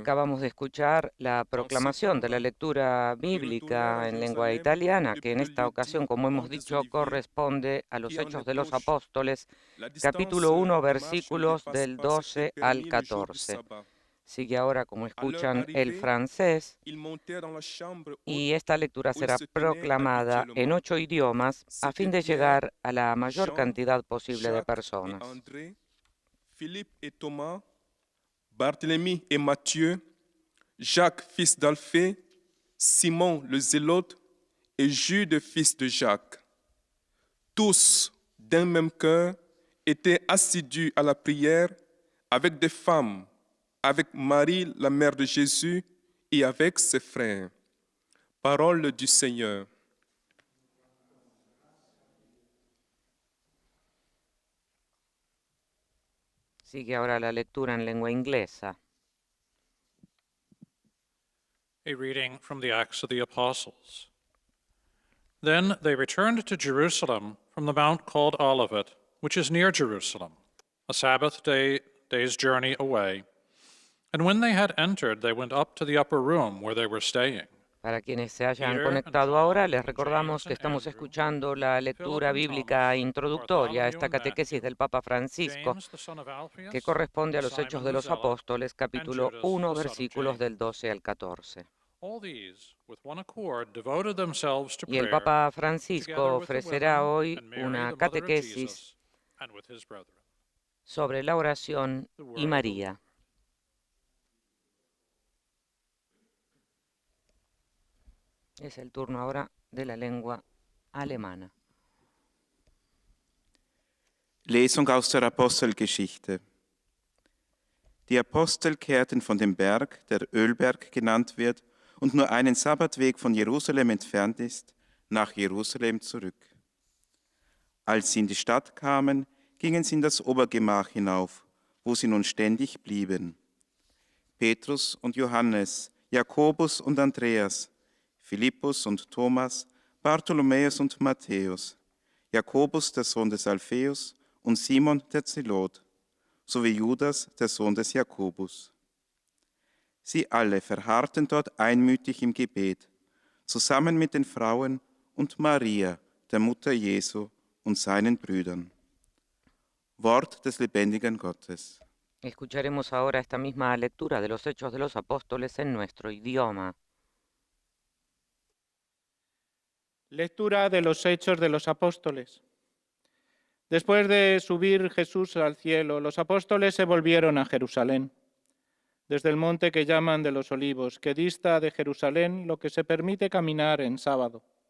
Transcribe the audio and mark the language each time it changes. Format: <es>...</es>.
<es>Acabamos de escuchar la proclamación de la lectura bíblica en lengua italiana, que en esta ocasión, como hemos dicho, corresponde a los Hechos de los Apóstoles, capítulo 1, versículos del 12 al 14. Sigue ahora, como escuchan, el francés, y esta lectura será proclamada en 8 idiomas a fin de llegar a la mayor cantidad posible de personas.</es> <fr>Philippe et Thomas, Barthélemy et Matthieu, Jacques fils d'Alphée, Simon le Zélote et Jude fils de Jacques. Tous, d'un même cœur, étaient assidus à la prière avec des femmes, avec Marie, la mère de Jésus, et avec ses frères. Parole du Seigneur.</fr> <es>Sigue ahora la lectura en lengua inglesa.</es> <en>A reading from the Acts of the Apostles. Then they returned to Jerusalem from the mount called Olivet, which is near Jerusalem, a Sabbath day's journey away. And when they had entered, they went up to the upper room where they were staying.</en> <es>Para quienes se hayan conectado ahora, les recordamos que estamos escuchando la lectura bíblica introductoria a esta catequesis del Papa Francisco, que corresponde a los Hechos de los Apóstoles, capítulo 1, versículos del 12 al 14. Y el Papa Francisco ofrecerá hoy una catequesis sobre la oración y María. Es el turno ahora de la lengua alemana.</es> <de>Lesung aus der Apostelgeschichte. Die Apostel kehrten von dem Berg, der Ölberg genannt wird und nur einen Sabbatweg von Jerusalem entfernt ist, nach Jerusalem zurück. Als sie in die Stadt kamen, gingen sie in das Obergemach hinauf, wo sie nun ständig blieben. Petrus und Johannes, Jakobus und Andreas, Philippus und Thomas, Bartholomäus und Matthäus, Jakobus, der Sohn des Alpheus, und Simon, der Zelot, sowie Judas, der Sohn des Jakobus. Sie alle verharrten dort einmütig im Gebet, zusammen mit den Frauen und Maria, der Mutter Jesu, und seinen Brüdern. Wort des lebendigen Gottes.</de> <es>Escucharemos ahora esta misma lectura de los Hechos de los Apóstoles en nuestro idioma. Lectura de los Hechos de los Apóstoles. Después de subir Jesús al cielo, los apóstoles se volvieron a Jerusalén, desde el monte que llaman de los Olivos, que dista de Jerusalén lo que se permite caminar en sábado.</es>